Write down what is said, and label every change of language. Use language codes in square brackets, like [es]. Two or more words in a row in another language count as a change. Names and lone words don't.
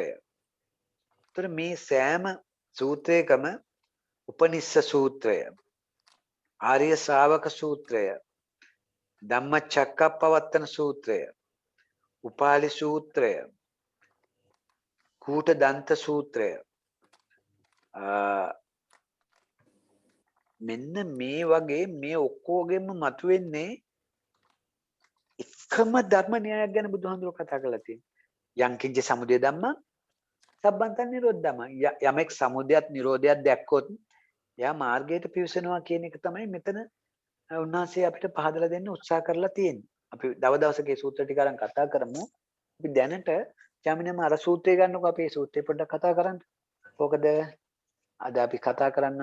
[si] ତර මේ සෑම සූත්‍රයකම උපනිස්ස සූත්‍රය, ආර්ය ශ්‍රාවක සූත්‍රය, ධම්මචක්කප්පවත්තන සූත්‍රය, උපාලි සූත්‍රය, කූට දන්ත සූත්‍රය, මෙන්න මේ වගේ මේ ඔක්කොගෙම මතුවෙන්නේ එකම ධර්ම න්‍යායක් ගැන බුදුහාමුදුරුවෝ කතා කරලා තියෙනවා. [pi] යං කිංච සමුදය ධම්ම සම්බන්තං නිරෝධ ධම්ම. [si] යමෙක් සමුදයත් නිරෝධයත් දැක්කොත් එයා මාර්ගයට පිවිසෙනවා කියන එක තමයි මෙතන උන්වහන්සේ අපිට පහදලා දෙන්න උත්සාහ කරලා තියෙන්නේ. අපි දවසක මේ සූත්‍ර ටික අරන් කතා කරමු. අපි දැනට ජාමිනීම අර සූත්‍රය ගන්නකො අපි මේ සූත්‍රය පොඩ්ඩක් කතා කරන්න. මොකද අද අපි කතා කරන්න